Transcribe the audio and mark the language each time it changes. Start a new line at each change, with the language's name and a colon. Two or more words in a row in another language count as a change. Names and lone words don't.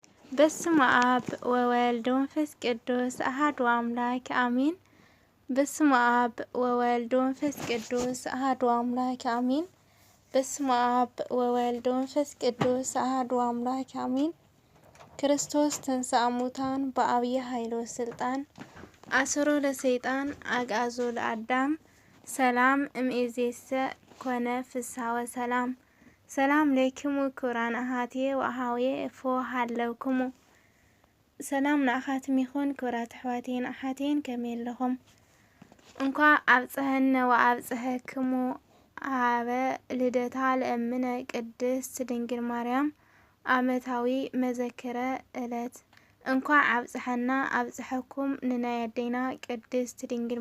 Geez: በስመ አብ ወወልድ ወመንፈስ ቅዱስ አሐዱ አምላክ አሜን። በስመ አብ ወወልድ ወመንፈስ ቅዱስ አሐዱ አምላክ አሜን። በስመ አብ ወወልድ ወመንፈስ ቅዱስ አሐዱ አምላክ አሜን። ክርስቶስ ተንሥአ እሙታን በዐቢይ ኃይል ወሥልጣን አሰሮ ለሰይጣን አግዓዞ ለአዳም ሰላም እምይእዜሰ ኮነ ፍስሐ ወሰላም። ሰላም ለክሙ ክቡራን አሃትየ ወአሃውየ እፎ ሃለውክሙ።
Tigrinya: ሰላም ንኣኻትም ይኹን ክቡራት ኣሕዋቴን ኣሓቴን ከመይ ኣለኹም?
Geez: እንኳ ኣብፅሐነ ወኣብፅሐክሙ ኣበ ልደታ ለእምነ ቅድስት ድንግል ማርያም ዓመታዊ መዘክረ ዕለት
Tigrinya: እንኳ ኣብፅሐና ኣብፅሐኩም ንናይ ኣዴና ቅድስት ድንግል